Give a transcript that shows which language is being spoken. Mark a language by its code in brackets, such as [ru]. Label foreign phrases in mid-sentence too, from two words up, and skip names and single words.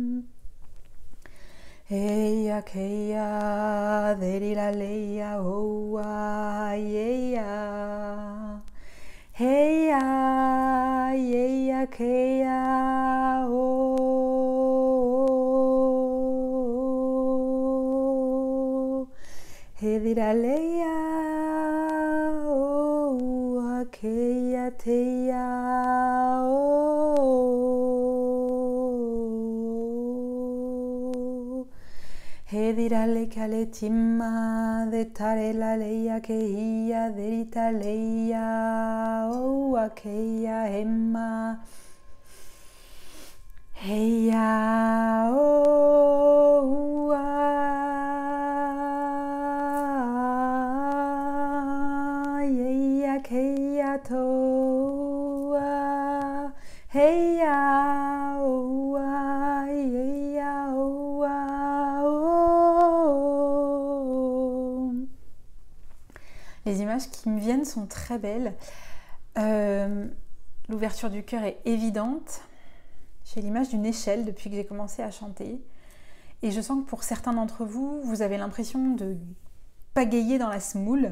[fr] heia keia deriraleia oa eia, heia eia keia o, hediraleia oa keia teia o, hedirale kale timma de tarela leia keia derita leia oa keia emma, heia oa eia keia toa, heia oa eia oa o. Les images qui me viennent sont très belles. L'ouverture du cœur est évidente. J'ai l'image d'une échelle depuis que j'ai commencé à chanter. Et je sens que pour certains d'entre vous, vous avez l'impression de pagayer dans la semoule.